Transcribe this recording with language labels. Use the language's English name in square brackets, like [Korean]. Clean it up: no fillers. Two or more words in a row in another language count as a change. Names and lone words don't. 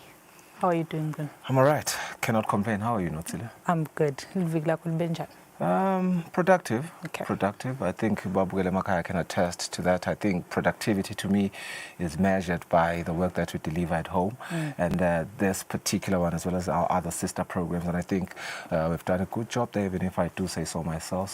[English] How are you doing, Mnguni? I'm all right. Cannot complain. How are you, Notsile? I'm good. [Swati] Liviki lakho libenjani? [English] Productive. Okay. Productive. I think Babugele Makaya can attest to that. I think productivity to me is measured by the work that we deliver at home, and this particular one as well as our other sister programs. And I think we've done a good job there, even if I do say so myself.